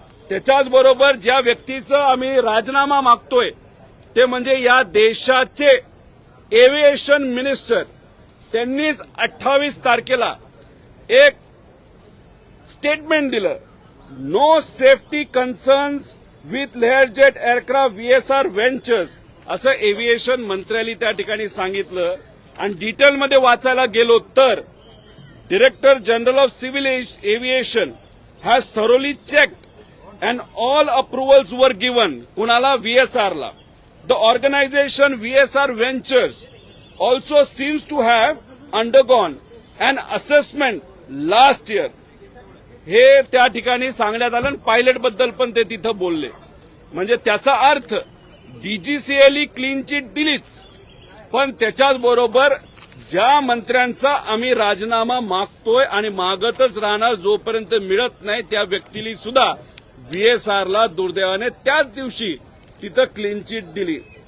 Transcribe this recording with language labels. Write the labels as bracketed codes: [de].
[mr] त्याच्याच बरोबर ज्या व्यक्तीचं आम्ही राजीनामा मागतोय ते म्हणजे या देशाचे एव्हिएशन मिनिस्टर, त्यांनीच 28 तारखेला एक स्टेटमेंट दिलं, [en] no safety concerns with Learjet aircraft VSR ventures, [mr] असं एव्हिएशन मंत्र्यांनी त्या ठिकाणी सांगितलं. आणि डिटेलमध्ये वाचायला गेलो तर [en] Director general of civil aviation has thoroughly checked and all approvals were given. [mr] कुणाला? VSRला. [en] The organization VSR Ventures also seems to have undergone an assessment last year. [mr] हे त्या ठिकाणी सांगण्यात आलं. पायलट बद्दल पण ते तिथं बोलले. म्हणजे त्याचा अर्थ DGCAली क्लीन चिट दिलीच, पण त्याच्याच बरोबर ज्या मंत्र्यांचा आम्ही राजीनामा मागतोय आणि मागतच राहणार जोपर्यंत मिळत नाही, त्या व्यक्तीला सुद्धा VSRला दुर्दैवाने त्याच दिवशी तिथं क्लीन चिट दिली.